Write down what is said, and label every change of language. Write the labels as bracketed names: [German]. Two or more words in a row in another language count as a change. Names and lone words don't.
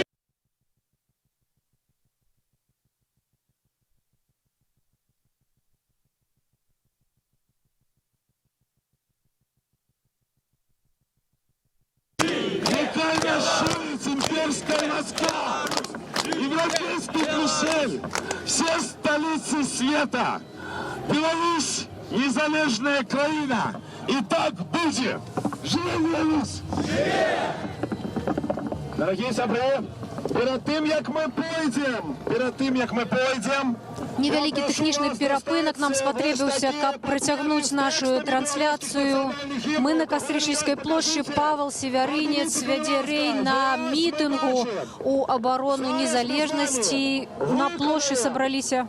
[Russian] Какая шумит имперская Москва, европейский Брюссель, все столицы света. [Belarusian] Беларусь – незалежная краина. [Russian] И так будет. [Belarusian] Живи Беларусь! [Russian] Дорогие сябры, перед тем, как мы пойдем, [Belarusian] Невялікі тэхнічны перапынак нам спатрэбіўся, каб працягнуць нашу трансляцыю. Мы на Кастрычніцкай плошчы. Павел Севярынец вядзе рэйд на мітынгу у абарону незалежнасці. На плошчы сабраліся.